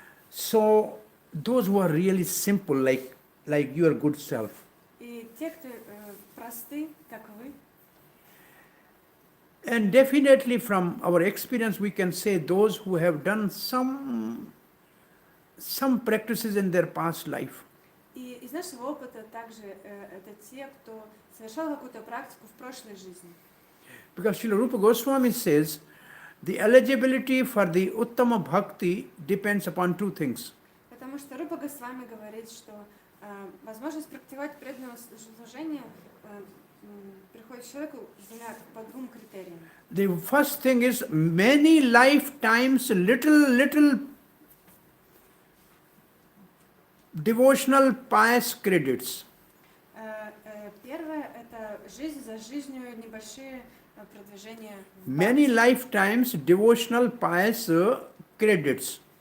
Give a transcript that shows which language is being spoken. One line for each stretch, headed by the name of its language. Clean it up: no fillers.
English: so those who are really simple, like your good self,
Russian: И те, кто просты, как вы,
English: and definitely from our experience we can say those who have done some practices in their past life,
Russian: и из нашего опыта также это те, кто совершал какую-то практику в прошлой жизни.
English: because Srila Rupa Goswami says the eligibility for the Uttama Bhakti depends upon two things.
Russian: Потому что Рупа Госвами говорит, что возможность практиковать преданное служение приходит человеку по двум критериям.
English: The first thing is many lifetimes little devotional pious credits.
Russian: Первое – это жизнь за жизнью, небольшие продвижения.
English: Many lifetimes devotional pious credits.